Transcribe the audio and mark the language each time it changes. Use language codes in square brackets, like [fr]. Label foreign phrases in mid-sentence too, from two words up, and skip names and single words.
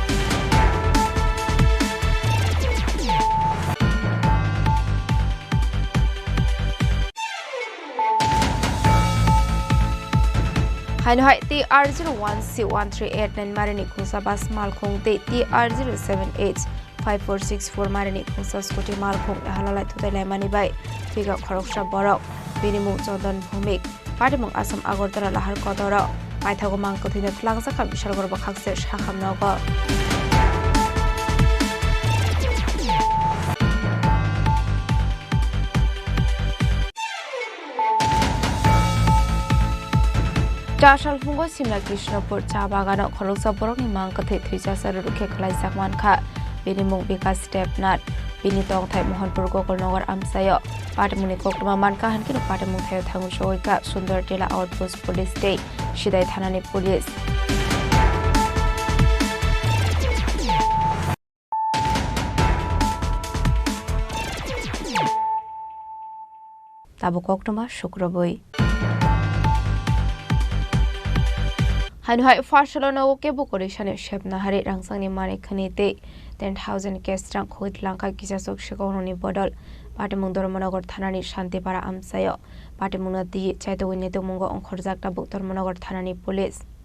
[trp] হাইনহাই TR01C1389 মারিনি খুংসা বাস মালখংতে TR078 5464 মারিনি খুংসা স্কুটি মালখং হালালাই থুতাইলাই মানিবাই ফিগা খরকসা বরক বিনিমু চন্দন ভূমিক পাটিমুং আসাম আগরতলা লাহার কদর মাইথাগো মাংকথিনে খ্লাংজাখা বিশালগড় বখাকসে শাখাম নগ চারশাল ফুঙ্গো সিমলা কৃষ্ণপুর চা বাগানো খরকসা বরকনি মাংকথে থুইজাসার রুখে খলাই সাকমানখা বিনিমুং বিকাশ স্টেপনাথ বিনি তংথাই মোহনপুর গোকুলনগর আমসায় পাটিমুনি কোকটমা মানকা হানকিনো পাটিমুং থায় থাঙ্গু সগৈকা সুন্দর টিলা আউটপোস্ট পুলিশ ডে সিদাই থানানি পুলিশ তাবু কোকটমা শুক্রবই হাইনহাই ফাশালনো কেবু করিশানে শেপনাহারি রাংসাংনি মানিখানিতে 10,000 কেস রাং খৈত লাংকা কিজাসক শিকৌনি বদল পাটিমুং ধর্মনগর থানানি শান্তিপাড়া আমসায় পাটিমুং দি চাইতউনিতে মুঙ্গ অংখরজাকটা বুক ধর্মনগর থানানি পুলিশ